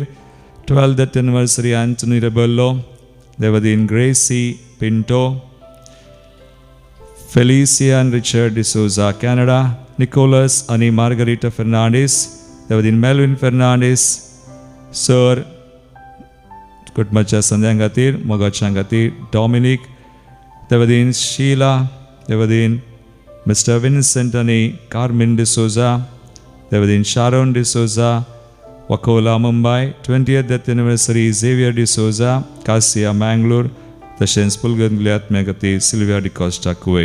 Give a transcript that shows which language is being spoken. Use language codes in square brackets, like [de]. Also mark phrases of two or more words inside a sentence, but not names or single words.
[en] 12th anniversary Anthony Rebello, Devadin Gracie Pinto, [kok] Felicia and Richard D'Souza Canada, Nicholas आणि Margarita Fernandez, Devadin Melvin Fernandez, Sir कुटुंबाच्या संद्यां खातीर मोगाच्या खातीर. Dominic, Devadin Sheila, Devadin Mr. Vincent आणि Carmen D'Souza, Devadin Sharon D'Souza Wakola Mumbai. [en] 20th death anniversary Xavier D'Souza, Cassia Mangalore. [kok] तशेंच पुलगतल्या आत्म्या खातीर सिल्विया डिकॉस्टा कुवेट.